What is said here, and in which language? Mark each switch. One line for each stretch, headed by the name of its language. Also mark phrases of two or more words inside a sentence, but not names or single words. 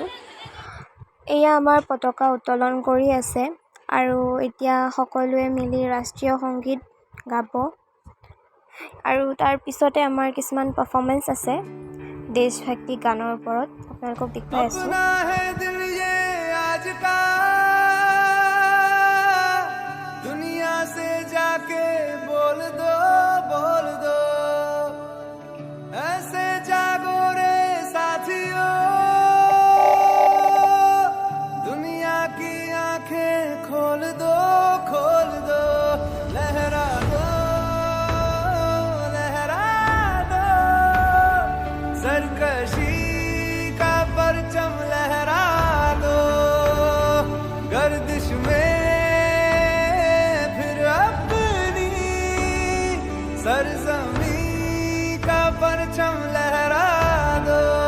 Assamese: এয়া আমাৰ পতাকা উত্তোলন কৰি আছে আৰু এতিয়া সকলোৱে মিলি ৰাষ্ট্ৰীয় সংগীত গাব আৰু তাৰ পিছতে আমাৰ কিছুমান পাৰফৰ্মেঞ্চ আছে দেশভক্তি গানৰ ওপৰত, আপোনালোকক দেখুৱাই আছোঁ।
Hindi: दुनिया से जाके बोल दो ऐसे जागो रे साथियों, दुनिया की आंखें खोल दो लहरा दो सरकशी का परचम लहरा दो, गर्दिश में सरज़मी का परचम लहरा दो